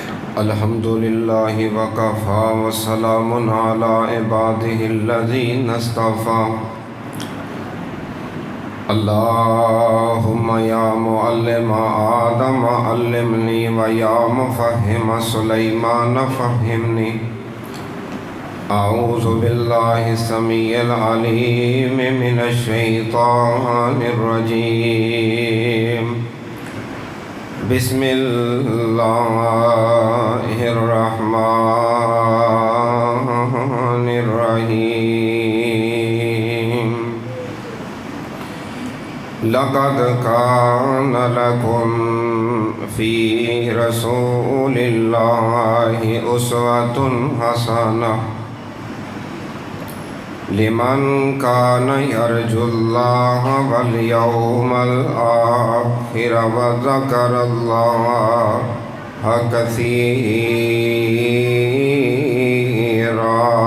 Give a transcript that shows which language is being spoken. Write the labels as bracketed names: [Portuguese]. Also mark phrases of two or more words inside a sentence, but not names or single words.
[Arabic] الحمد للہ وکفا وسلام علی عبادہ الذین اصطفیٰ اللہم یا معلم آدم علمنی ویا مفہم سلیمان فہمنی اعوذ باللہ السمیع العلیم من الشیطان الرجیم بسم اللہ الرحمن الرحیم لقد کان لکم فی رسول اللہ اسوۃ حسنہ لمن کان یرجو اللہ والیوم الآخر وذکر اللہ کثیرا۔